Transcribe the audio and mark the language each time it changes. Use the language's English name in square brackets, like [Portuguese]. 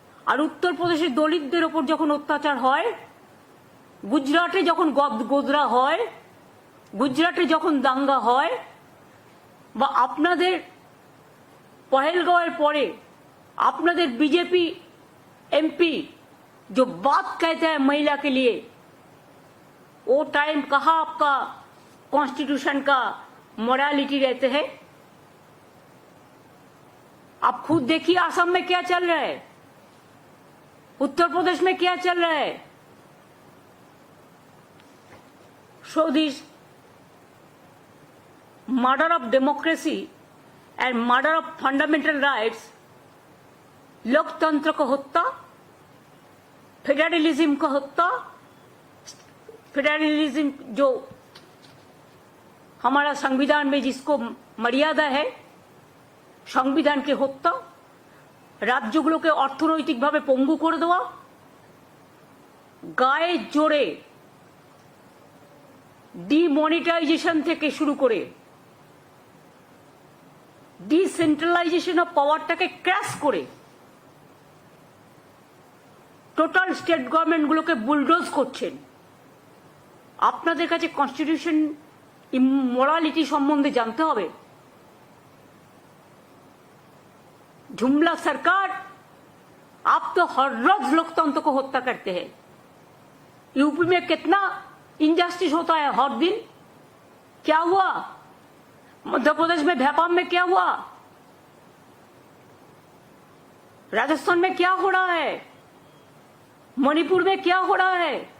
[Bangla] আর উত্তরপ্রদেশের দলিতদের ওপর যখন অত্যাচার হয়, গুজরাটে যখন গোদরা হয়, গুজরাটে যখন দাঙ্গা হয়, বা আপনাদের পহেলগাঁওয়ের পরে আপনাদের [Hindi] बीजेपी एमपी जो बात कहता है महिला के लिए, वो टाइम कहाँ आपका कॉन्स्टिट्यूशन का मोरालिटी रहते हैं? आप खुद देखिए असम में क्या चल रहा है, उत्तर प्रदेश में क्या चल रहा है. [English] So this murder of democracy and murder of fundamental rights, [Hindi] लोकतंत्र को हत्या, फेडरलिज्म को हत्या, फेडरलिज्म जो हमारा संविधान में जिसको मर्यादा है, संविधान के हत्या, [Bangla] রাজ্যগুলোকে অর্থনৈতিকভাবে পঙ্গু করে দেওয়া, গায়ে জোরে ডিমনিটাইজেশন থেকে শুরু করে ডিসেন্ট্রালাইজেশন অফ পাওয়ারটাকে ক্র্যাশ করে টোটাল স্টেট গভর্নমেন্টগুলোকে বুলডোজ করছেন। আপনাদের কাছে কনস্টিটিউশন ইমোরালিটি সম্বন্ধে জানতে হবে। [Hindi] जुमला सरकार, आप तो हर रोज लोकतंत्र को हत्या करते हैं। यूपी में कितना इनजस्टिस होता है हर दिन। क्या हुआ मध्य प्रदेश में, भोपाल में क्या हुआ, राजस्थान में क्या हो रहा है, मणिपुर में क्या हो रहा है।